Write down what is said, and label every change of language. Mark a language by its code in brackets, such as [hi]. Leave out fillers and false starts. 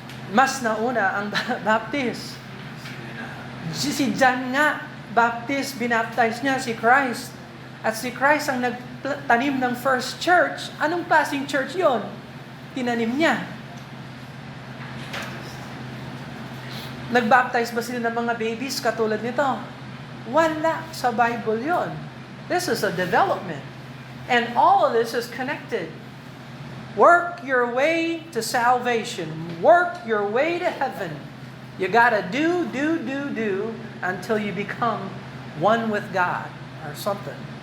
[tl] Mas nauna ang Baptist. Si John nga, Baptist, binaptize niya si Christ. At si Christ ang nagtanim ng first church. Anong klaseng church yon? Tinanim niya. Nagbaptize ba sila ng mga babies katulad nito? Wala sa Bible yon. [en] This is a development. And all of this is connected. Work your way to salvation. Work your way to heaven. You gotta do until you become one with God or something.